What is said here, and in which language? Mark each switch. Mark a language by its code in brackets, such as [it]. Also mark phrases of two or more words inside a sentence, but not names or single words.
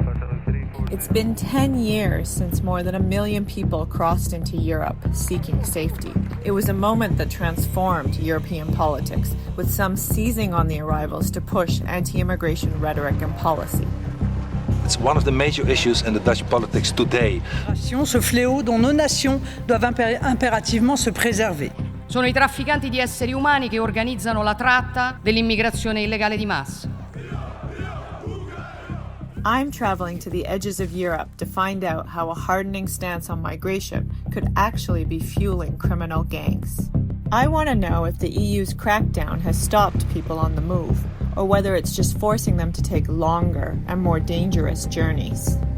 [en] It's been 10 years since more than 1 million people crossed into Europe seeking safety. It was a moment that transformed European politics, with some seizing on the arrivals to push anti-immigration rhetoric and policy. It's one of the major issues in the Dutch politics today. [fr] Ce fléau dont nos nations doivent impérativement se préserver. [it] Sono i trafficanti di esseri umani che organizzano la tratta dell'immigrazione illegale di massa. [en] I'm traveling to the edges of Europe to find out how a hardening stance on migration could actually be fueling criminal gangs. I want to know if the EU's crackdown has stopped people on the move, or whether it's just forcing them to take longer and more dangerous journeys.